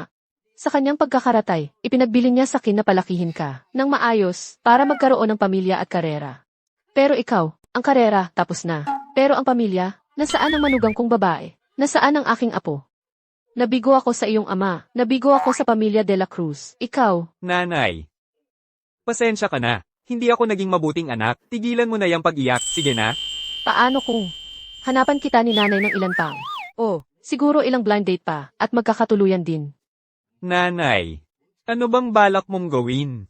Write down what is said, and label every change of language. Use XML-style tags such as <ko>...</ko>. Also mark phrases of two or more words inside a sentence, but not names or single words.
<tl>Sa kanyang pagkakaratay, ipinagbili niya sa akin na palakihin ka ng maayos para magkaroon ng pamilya at karera. Pero ikaw, ang karera, tapos na. Pero ang pamilya, nasaan ang manugang kong babae? Nasaan ang aking apo? Nabigo ako sa iyong ama. Nabigo ako sa pamilya de la Cruz. Ikaw, Nanay, pasensya ka na. Hindi ako naging mabuting anak. Tigilan mo na yung pag-iyak. Sige na. paano kung hanapan kita ni nanay ng ilan pang? Oh, Siguro ilang</tl> <en>blind date</en> <tl>pa at magkakatuluyan din. Nanay, ano bang balak mong gawin?</tl>